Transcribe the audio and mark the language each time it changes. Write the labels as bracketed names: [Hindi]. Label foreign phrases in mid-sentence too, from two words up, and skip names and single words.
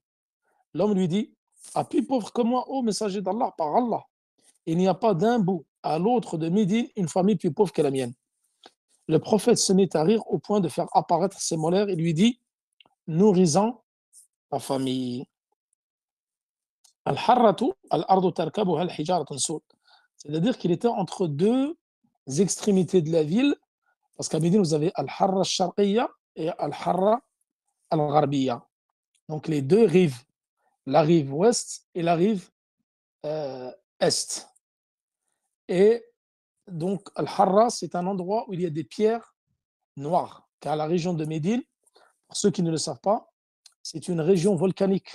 [French] L'homme lui dit: ah, plus pauvre que moi, ô messager d'Allah, par Allah, il n'y a pas d'un bout à l'autre de Médine une famille plus pauvre que la mienne. Le prophète se mit à rire au point de faire apparaître ses molaires et lui dit: nourris-en ta famille. [Arabic] الحرة الأرض تركبها الحجارة السود. [French] C'est-à-dire qu'il était entre 2 extrémités de la ville, parce qu'à Médine, vous avez [Arabic] الحرة الشرقية [French] et [Arabic] الحرة الغربية. [French] Donc les 2 rives, la rive ouest et la rive est. Et Donc, Al-Harra, c'est un endroit où il y a des pierres noires. Car la région de Médine, pour ceux qui ne le savent pas, c'est une région volcanique.